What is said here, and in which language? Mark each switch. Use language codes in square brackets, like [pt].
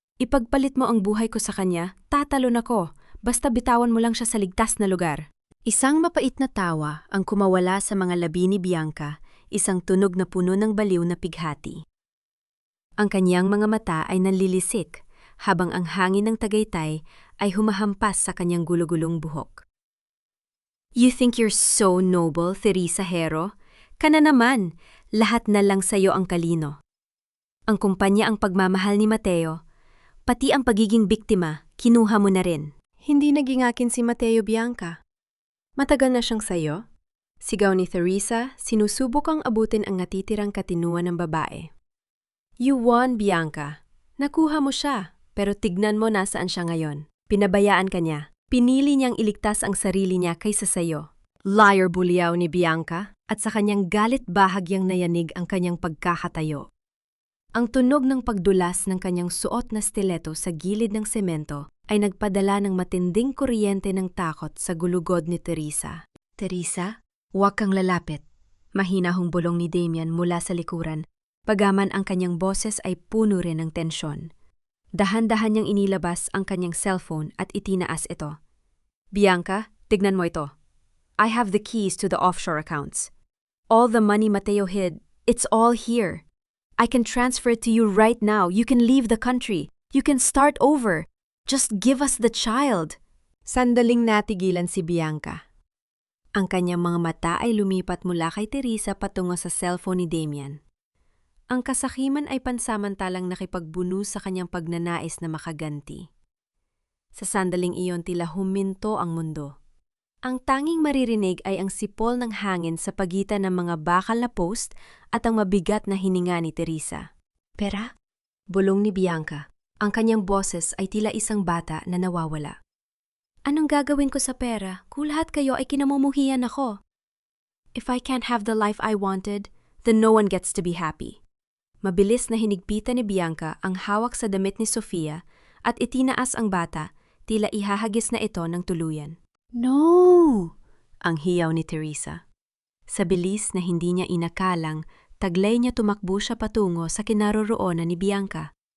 [tl] Ipagpalit mo ang buhay ko sa kanya, tatalon ako. Basta bitawan mo lang siya sa ligtas na lugar. Isang mapait na tawa ang kumawala sa mga labi ni Bianca, isang tunog na puno ng baliw na pighati. Ang kanyang mga mata ay nanlilisik, habang ang hangin ng Tagaytay ay humahampas sa kanyang gulugulong buhok. [en] You think you're so noble, Teresa Hero? [tl] Kana naman, lahat na lang sa'yo ang kalino. Ang kumpanya, ang pagmamahal ni Mateo, pati ang pagiging biktima, kinuha mo na rin. Hindi naging akin si Mateo, Bianca. Matagal na siyang sayo. Sigaw ni Teresa, sinusubok ang abutin ang natitirang katinuan ng babae. [en] You won, Bianca. [tl] Nakuha mo siya. Pero tignan mo nasaan siya ngayon. Pinabayaan ka niya. Pinili niyang iligtas ang sarili niya kaysa sayo. Liar, bulyaw ni Bianca, at sa kanyang galit bahagyang nayanig ang kanyang pagkakatayo. Ang tunog ng pagdulas ng kanyang suot na stiletto sa gilid ng semento ay nagpadala ng matinding kuryente ng takot sa gulugod ni Teresa. Teresa, huwag kang lalapit. Mahinahong bulong ni Damian mula sa likuran, pagaman ang kanyang boses ay puno rin ng tensyon. Dahan-dahan niyang inilabas ang kanyang cellphone at itinaas ito. Bianca, tignan mo ito. [en] I have the keys to the offshore accounts. All the money Mateo hid, it's all here. I can transfer it to you right now. You can leave the country. You can start over. Just give us the child. [tl] Sandaling natigilan si Bianca. Ang kanyang mga mata ay lumipat mula kay Teresa patungo sa cellphone ni Damian. Ang kasakiman ay pansamantalang nakipagbuno sa kanyang pagnanais na makaganti. Sa sandaling iyon tila huminto ang mundo. Ang tanging maririnig ay ang sipol ng hangin sa pagitan ng mga bakal na post at ang mabigat na hininga ni Teresa. Pera? Bulong ni Bianca. Ang kanyang boses ay tila isang bata na nawawala. Anong gagawin ko sa pera kung lahat kayo ay kinamumuhian ako? [en] If I can't have the life I wanted, then no one gets to be happy. [tl] Mabilis na hinigpitan ni Bianca ang hawak sa damit ni Sofia at itinaas ang bata, tila ihahagis na ito ng tuluyan. No! Ang hiyaw ni Teresa. Sa bilis na hindi niya inakalang, taglay niya tumakbo siya patungo sa kinaroroonan ni Bianca.